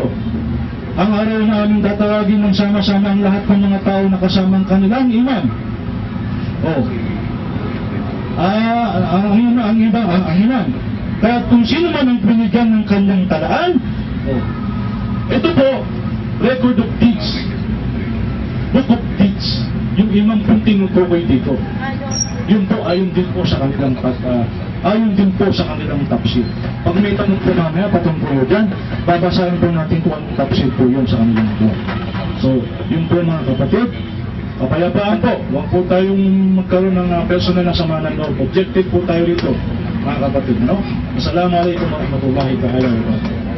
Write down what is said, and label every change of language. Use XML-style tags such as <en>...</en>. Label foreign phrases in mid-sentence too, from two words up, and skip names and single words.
<tl>Ang araw na aming tatawagin ng sama-sama ang lahat ng mga tao na kasamang kanilang imam. Ang imam. Kaya kung sino man ang binigyan ng kanyang talaan, ito po,</tl> <en>record of deeds. Book of deeds.</en> <tl>Yung imam kung tinutukoy dito. Yun po, ayon din po sa kanilang tafsir. Pag may tanong po mamaya, patungkol dyan, babasahin po natin kung anong tafsir po yun sa kanilang po. So, yun po mga kapatid, kapayapaan po. Huwag po tayong magkaroon ng personal na sama ng loob. Objective po tayo rito, mga kapatid.</tl> <ar>Assalamualaikum warahmatullahi wabarakatuh.</ar>